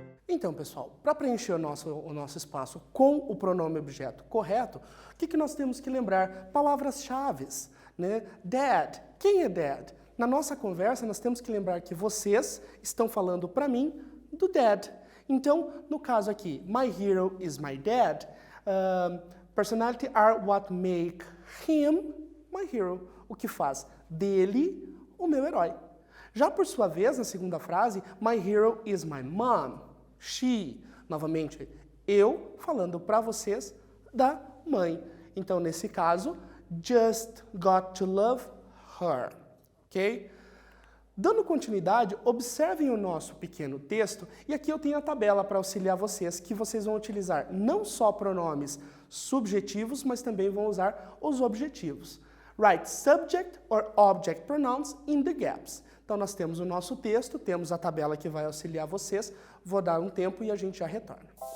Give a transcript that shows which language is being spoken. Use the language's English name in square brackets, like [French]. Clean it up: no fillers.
[Portuguese] Então, pessoal, para preencher o nosso espaço com o pronome objeto correto, o que nós temos que lembrar? Palavras-chave, né? Dad. Quem é dad? Na nossa conversa, nós temos que lembrar que vocês estão falando para mim do dad. Então, no caso aqui, [English] my hero is my dad. Personality are what make him my hero. [Portuguese] O que faz dele o meu herói. Já por sua vez, na segunda frase, [English] my hero is my mom. She. [Portuguese] Novamente, eu falando para vocês da mãe. Então, nesse caso, [English] just got to love her. Ok? [Portuguese] Dando continuidade, observem o nosso pequeno texto, e aqui eu tenho a tabela para auxiliar vocês, que vocês vão utilizar não só pronomes subjetivos, mas também vão usar os objetivos. [English] Write subject or object pronouns in the gaps. [Portuguese] Então, nós temos o nosso texto, temos a tabela que vai auxiliar vocês. Vou dar um tempo e a gente já retorna.